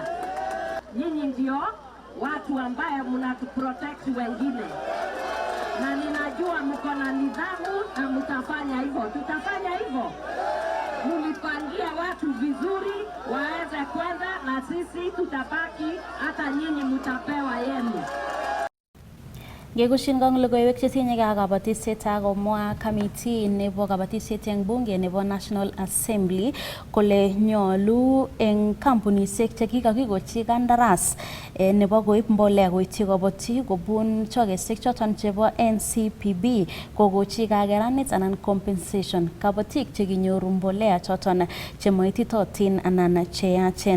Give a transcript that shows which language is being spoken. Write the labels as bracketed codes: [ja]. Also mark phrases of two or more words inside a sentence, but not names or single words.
[sw] Nyinyi ndio watu ambaye mnatuprotect wengine, na ninajua mko na nidhamu na mtafanya hivyo. Tutafanya hivyo. Mulipangia watu vizuri waweze kwenda, na sisi tutabaki, hata nyinyi mtapewa yenu. [kln] Gegushin gang logoiwek chetinye ak kabatisiet akomwa committee nebo kabatisiet eng bunge nebo [en] National Assembly [kln] kole nyolu eng kampunisiek chekikakikochi kandaras nebo koib mbolea koityi kabatik kobun chokesiek choton chebo NCPB kokochi kakeranet anan compensation kabatik chekinyoru mbolea choton chemoititotin anan cheyachen.